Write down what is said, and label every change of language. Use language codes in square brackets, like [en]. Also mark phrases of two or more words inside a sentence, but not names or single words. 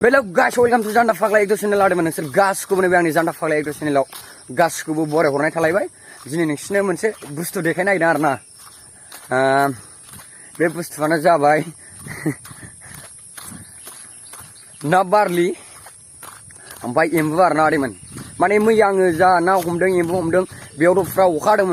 [en] Hello guys, welcome to Janda Fakla Ekdo channel [brx] आरो नोंसोर गासिखौबो नैबे आंनि Janda Fakla Ekdo channel आव गासिखौबो बराय हरनाय थालायबाय दिनै नोंसिनो मोनसे बुस्थु देखायनो नागिरदों आरो ना बे बुस्थुआनो जाबाय ना बारलि ओमफ्राय एम्बु आरो ना आदैमोन माने मैया आङो जा ना हमदों एम्बु हमदों बेयाव दफ्रा अखा हादोंमोन